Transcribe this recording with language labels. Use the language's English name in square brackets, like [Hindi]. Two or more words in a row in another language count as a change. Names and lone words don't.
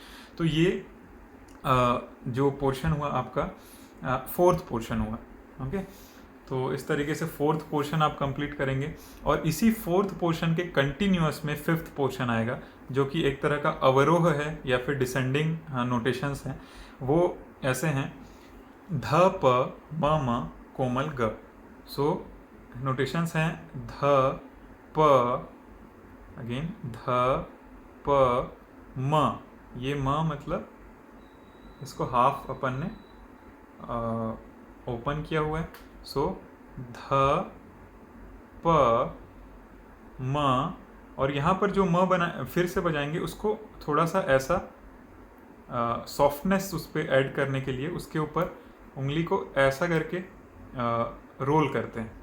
[Hindi] तो ये जो पोर्शन हुआ आपका [English] fourth portion [Hindi] हुआ. ओके, तो इस तरीके से [English] fourth portion [Hindi] आप कंप्लीट करेंगे. और इसी [English] fourth portion [Hindi] के कंटिन्यूअस में [English] fifth portion [Hindi] आएगा, जो कि एक तरह का अवरोह है या फिर [English] descending notations [Hindi] हैं. वो ऐसे हैं ध प म म कोमल ग. [English] so notations [Hindi] हैं ध प, अगेन ध प म. ये म मतलब इसको हाफ अपन ने ओपन किया हुआ है. सो ध प म. और यहाँ पर जो म बना फिर से बजाएंगे, उसको थोड़ा सा ऐसा सॉफ्टनेस उस पर ऐड करने के लिए उसके ऊपर उंगली को ऐसा करके रोल करते हैं.